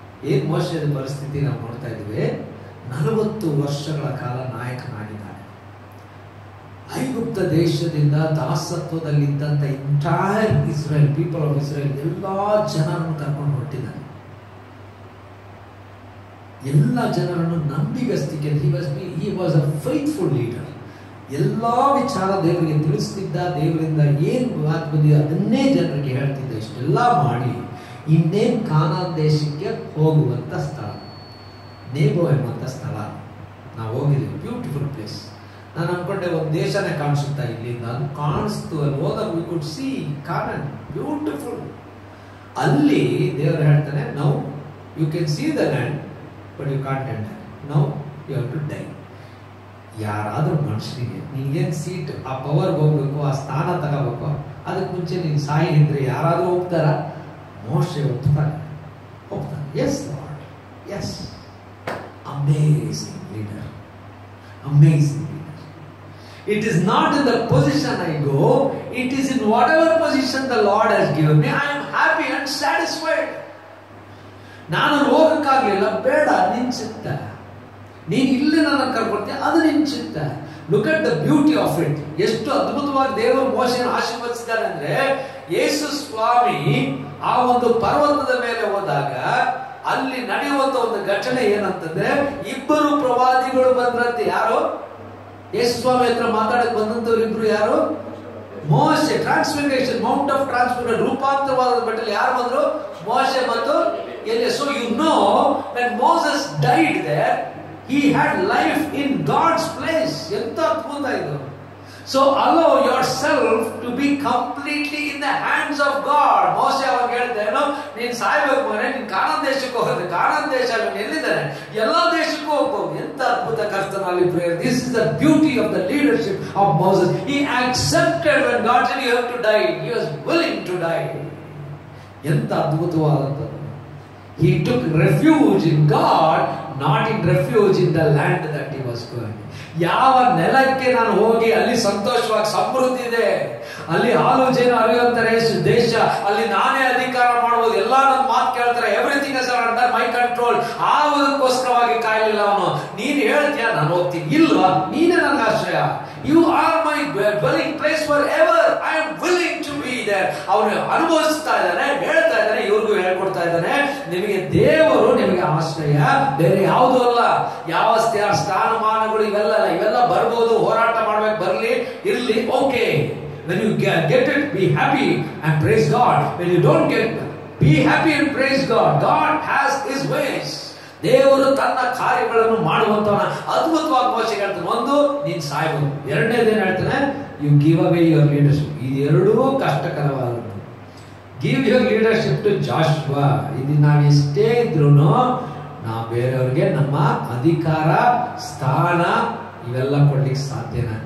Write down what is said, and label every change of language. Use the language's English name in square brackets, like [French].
[Kannada] ಏನ್ ಮೋಶದ ಪರಿಸ್ಥಿತಿ ನಾವು ನೋಡ್ತಾ ಇದ್ದೀವಿ. 40 ವರ್ಷಗಳ ಕಾಲ ನಾಯಕನಾಗಿದ್ದಾನೆ. ಐಗುಪ್ತ ದೇಶದಿಂದ ದಾಸತ್ವದಲ್ಲಿದ್ದಂತ entire Israel, people of Israel, ಎಲ್ಲಾ ಜನರನ್ನು ಕರ್ಕೊಂಡು ಹೊರಟಿದ್ದಾನೆ. ಎಲ್ಲ ಜನರನ್ನು ನಂಬಿಗಸ್ತಿಕೆ. [English] he was a faithful leader. [Kannada] ಎಲ್ಲಾ ವಿಚಾರ ದೇವರಿಗೆ ತಿಳಿಸ್ತಿದ್ದ. ದೇವರಿಂದ ಏನ್ ಮಾತು ಬಂದಿದೆ ಅದನ್ನೇ ಜನರಿಗೆ ಹೇಳ್ತಿದ್ದ. ಇಷ್ಟೆಲ್ಲ ಮಾಡಿ ಇನ್ನೇನ್ ಕಾನಾನ್ ದೇಶಕ್ಕೆ ಹೋಗುವಂತ ಸ್ಥಳ ನೇಬೋ ಎಂಬಂತ ಸ್ಥಳ ನಾವು ಹೋಗಿದ್ದೀವಿ. [English] Beautiful place. [Kannada] ನಾನು ಅನ್ಕೊಂಡೆ ಒಂದು ದೇಶನೇ ಕಾಣಿಸುತ್ತಾ ಇಲ್ಲಿಂದ. ಅದು ಕಾಣಿಸ್ತು. ಅಲ್ಲಿ ಹೋದಾಗ [English] We could see Canaan, beautiful. [Kannada] ಅಲ್ಲಿ ದೇವರು ಹೇಳ್ತಾನೆ, [English] Now you can see the land but you can't enter. Now you have to die. [Kannada] ಯಾರಾದ್ರೂ ಮನುಷ್ಯನಿಗೆ ನಿನ್ಗೇನ್ ಸೀಟ್, ಆ ಪವರ್ ಹೋಗ್ಬೇಕು, ಆ ಸ್ಥಾನ ತಗೋಬೇಕು, ಅದಕ್ಕೆ ಮುಂಚೆ ನೀನು ಸಾಯಿ ಇದ್ರೆ ಯಾರಾದ್ರೂ ಹೋಗ್ತಾರ? ಮೋಶೆ ಹೋಗ್ತಾನೆ. [English] Yes Lord, yes. Amazing leader, amazing leader. It is not in the position I go, it is in whatever position the Lord has given me. I am happy and satisfied. [Kannada] ನಾನು ಹೋಗಕ್ಕಾಗ್ಲಿಲ್ಲ, ಬೇಡ, ನಿನ್ ಚಿತ್ತ. ನೀನು ಇಲ್ಲಿ ನನ್ನ ಕರ್ಕೊಡ್ತೀಯ, ಅದು ನಿನ್ ಚಿತ್ತ. [English] Look at the beauty of it. [Kannada] ಎಷ್ಟು ಅದ್ಭುತವಾಗಿ ದೇವರು ಮೋಶೆಯನ್ನು ಆಶೀರ್ವದಿಸಿದ್ದಾರೆ ಅಂದ್ರೆ, ಯೇಸು ಸ್ವಾಮಿ ಆ ಒಂದು ಪರ್ವತದ ಮೇಲೆ ಹೋದಾಗ ಅಲ್ಲಿ ನಡೆಯುವಂತ ಒಂದು ಘಟನೆ ಏನಂತಂದ್ರೆ, ಇಬ್ಬರು ಪ್ರವಾದಿಗಳು ಬಂದ್ರಂತೆ. ಯಾರು? ಯೇಸು ಸ್ವಾಮಿ ಹತ್ರ ಮಾತಾಡಕ್ ಬಂದಂತವ್ರು ಇಬ್ರು. ಯಾರು? ಮೋಶೆ. [English] transfiguration, mount of transfiguration, [Kannada] ರೂಪಾಂತರವಾದ ಬೆಟ್ಟಲ್ಲಿ ಯಾರು ಬಂದ್ರು? ಮೋಶೆ ಮತ್ತು Elia. [English] So you know when Moses died there, he had life in God's place. [Kannada] ಎಂತ ಅದ್ಭುತ ಇದು. [English] So allow yourself to be completely in the hands of God. [Kannada] ಮೋಶೆ ಅವಾಗ ಹೇಳ್ತೇನೋ, ನೀನ್ ಸಾಯ್ಬೇಕು ಮನೆ, ನೀನ್ ಕಾನಾನ್ ದೇಶಕ್ಕೆ ಹೋಗುತ್ತೆ. ಕಾನಾನ್ ದೇಶ ಎಲ್ಲಿದ್ದಾನೆ? ಎಲ್ಲಾ ದೇಶಕ್ಕೂ ಹೋಗ್ಬೋದು. ಎಂತ ಅದ್ಭುತ ಕರ್ತನಲ್ಲಿ prayer. [English] This is the beauty of the leadership of Moses. He accepted when God said you have to die. He was willing to die. [Kannada] ಎಂತ ಅದ್ಭುತವಾದಂಥದ್ದು. [English] He took refuge in God, not in refuge in the land that he was going. [Kannada] ಯಾವ ನೆಲಕ್ಕೆ ನಾನು ಹೋಗಿ ಅಲ್ಲಿ ಸಂತೋಷವಾಗಿ ಸಮೃದ್ಧಿ ಇದೆ, ಅಲ್ಲಿ ಹಾಲು ಜೇನು ಹರಿಯುವಂತ ದೇಶ, ಅಲ್ಲಿ ನಾನೇ ಅಧಿಕಾರ ಮಾಡಬಹುದು, ಎಲ್ಲ ನನ್ನ ಮಾತು ಕೇಳ್ತಾರೆ, [English] Everything is under my control. [Kannada] ಆಗೋದಕ್ಕೋಸ್ಕರವಾಗಿ ಕಾಯಲಿಲ್ಲ ಅವನು. ನೀನ್ ಹೇಳ್ತೀಯ ನಾನು ಹೋಗ್ತೀನಿ, ಇಲ್ವಾ? ನೀನೇ ನನ್ನ ಆಶ್ರಯ. [English] You are my dwelling place for ever. I am willing to be. ಇದೆ. [Kannada] ಅವನು ಅನುಭವಿಸ್ತಾ ಇದ್ದಾನೆ, ಹೇಳ್ತಾ ಇದ್ದಾನೆ, ಇವ್ರಿಗೂ ಹೇಳ್ಕೊಡ್ತಾ ಇದ್ದಾನೆ, ನಿಮಗೆ ದೇವರು ನಿಮಗೆ ಆಶ್ರಯ, ಬೇರೆ ಯಾವುದೂ ಅಲ್ಲ. ಯಾವ ಸ್ಥಾನಮಾನಗಳು ಇವೆಲ್ಲ ಬರ್ಬೋದು, ಹೋರಾಟ ಮಾಡ್ಬೇಕು, ಬರ್ಲಿ ಇರ್ಲಿ, okay. [English] When you get it, be happy and praise God. When you don't get it, be happy and praise God. God has His ways. [Kannada] ದೇವರು ತನ್ನ ಕಾರ್ಯಗಳನ್ನು ಮಾಡುವಂತವನ. ಅದ್ಭುತವಾಗಿ ಮೋಶೆಗೆ ಹೇಳ್ತಾನೆ, ಒಂದು, ನೀನ್ ಸಾಯ್ಬೋದು. ಎರಡನೇದೇನು ಹೇಳ್ತಾನೆ, [English] You give away your leadership. [Kannada] ಇದೆರಡೂ ಕಷ್ಟಕರವಾದದ್ದು. [English] Give your leadership to Joshua. [Kannada] ಇದು ನಾವು ಎಷ್ಟೇ ಇದ್ರೂ ನಾವು ಬೇರೆಯವ್ರಿಗೆ ನಮ್ಮ ಅಧಿಕಾರ, ಸ್ಥಾನ ಇವೆಲ್ಲ ಕೊಡ್ಲಿಕ್ಕೆ ಸಾಧ್ಯನಾ?